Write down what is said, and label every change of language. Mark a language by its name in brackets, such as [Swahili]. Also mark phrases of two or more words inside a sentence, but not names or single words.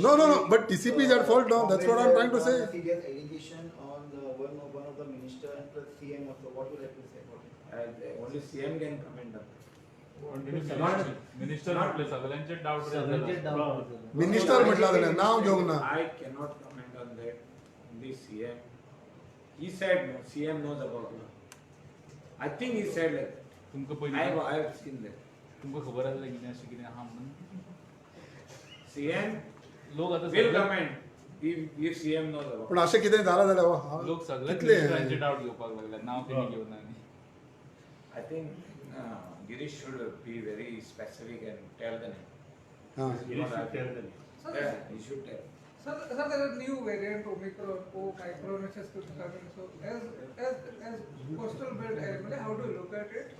[English] No, but TCP is at fault now. That's what I'm trying to say. Serious allegation on the one of the minister and the CM also. What would you like to say about it? Only CM can comment on that. [Konkani] मिनिस्टर म्हटले सगळ्यांचे डाऊट मिनिस्टर म्हटला जाल्यार नांव घेवंक ना. [English] I cannot comment on that. The CM, he said no. CM knows about it. I think he said like that. [Konkani] तुमकां [English] I [Konkani] पयलीं [English] have seen that. [Konkani] तुमकां खबर आसलें कितें अशें कितें आहा म्हणून? [English] CM [Konkani] लोक आतां [English] will [Konkani] सगळे- [English] comment if CM knows about [Konkani] पूण अशें कितें जालां जाल्यार लोक सगळ्याच कितले मिनिस्टरांचे डाऊट घेवपाक लागल्यात, नांव तेणी घेवन आनी. [English] it. I think Girish should be very specific and tell the name. [Konkani] हां. [English] This is what I feel. So, Yeah, he should tell. so there is new variant Omicron, Micron, which is coming. So as coastal belt area, how do you look at it?